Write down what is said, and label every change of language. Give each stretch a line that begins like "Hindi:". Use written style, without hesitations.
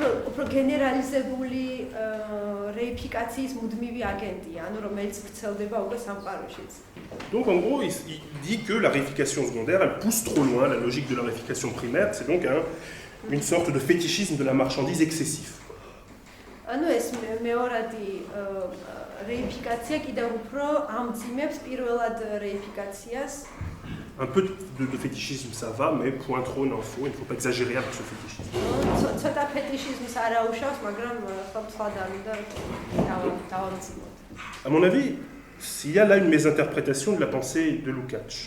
Georgian: უფრო გენერალიზებული რეიფიკაციის მუდმივი აგენტია, ანუ რომელიც ვრცელდება უკვე სამყაროშიც.
French: Donc en gros, il dit que la réification secondaire, elle pousse trop loin la logique de la réification primaire, c'est donc une sorte de fétichisme de la marchandise excessif.
Georgian: ანუ ეს მეორადი რეიფიკაცია კიდევ უფრო ამძიმებს პირველად რეიფიკაციას.
French: Un peu de fétichisme ça va, mais point trop n'en faut, il ne faut pas exagérer avec ce fétichisme.
Georgian: ცოტა ფეტიშიზმს არ აუშავს, მაგრამ სხვა და დავამძიმოთ.
French: À mon avis, il y a là une mésinterprétation de la pensée de Lukács.